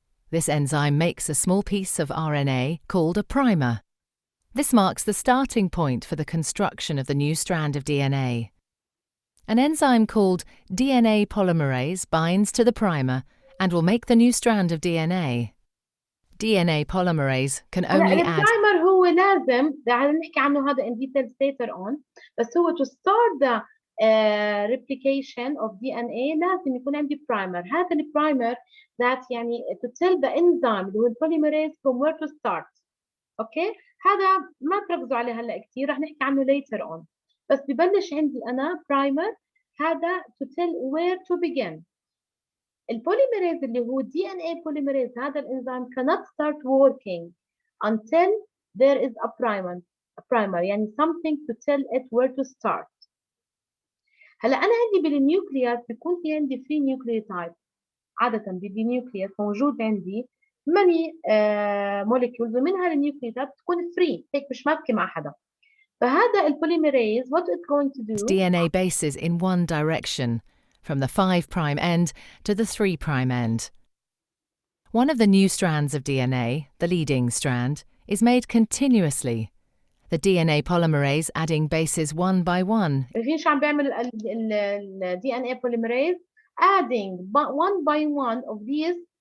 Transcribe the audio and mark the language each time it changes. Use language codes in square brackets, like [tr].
[en] This enzyme makes a small piece of RNA called a primer. This marks the starting point for the construction of the new strand of DNA. An enzyme called DNA polymerase binds to the primer and will make the new strand of DNA. DNA polymerase can only add... [ar] البرايمر هو لازم نحكي عنه هذا [en] in details later on [ar] بس هو [en] to start the replication of DNA [ar] لازم يكون عندي primer هذا البرايمر that يعني [en] to tell the enzyme [ar] اللي هو polymerase [en] from where to start [ar] اوكي هذا ما تركزوا عليه هلا كثير رح نحكي عنه later on بس ببلش عندي انا primer هذا [en] to tell where to begin [ar] البوليميريز اللي هو [en] DNA polymerase [ar] هذا الانزيم [en] cannot start working until there is a primer يعني something to tell it where to start [ar] هلا انا عندي بالنيوكليوس بيكون في عندي free nucleotide عادة بالنيوكليوس موجود عندي [en] many molecules [ar] ومنها النيوكليوتايد بتكون free هيك مش ماسكه مع حدا فهذا البوليميريز [en] what it's going to do DNA bases in one direction from the 5' end to the 3' end. One of the new strands of DNA, the leading strand, is made continuously. The DNA polymerase adding bases one by one. [ar] شايفين شو عم بيعمل ال DNA polymerase [en] adding one by one of these